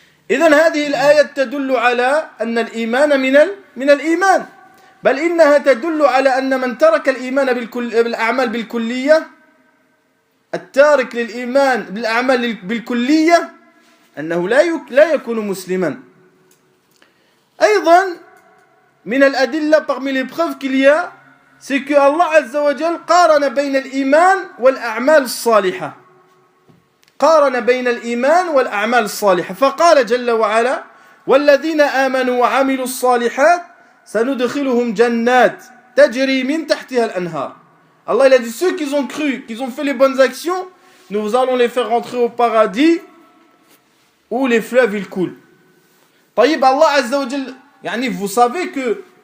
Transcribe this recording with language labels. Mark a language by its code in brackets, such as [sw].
[ar] إذن هذه الآية تدل على أن الإيمان من الإيمان، بل إنها تدل على أن من ترك الإيمان بالأعمال بالكلية، التارك للإيمان بالأعمال بالكلية، أنه لا يكون مسلما. أيضا من الأدلة [fr] parmi les preuves qu'il y a, c'est que Allah Azza wa Jal [ar] قارن بين الإيمان والأعمال الصالحة. قارن بين الإيمان والأعمال الصالحة فقال جل وعلا والذين آمنوا وعملوا الصالحات سندخلهم جنات تجري من تحتها الأنهار. [fr] Allah il a dit ceux qui ont cru, qui ont fait les bonnes actions, nous allons les faire rentrer au paradis où les fleuves ils coulent. طيب Allah Azza wa Jal, يعني vous savez que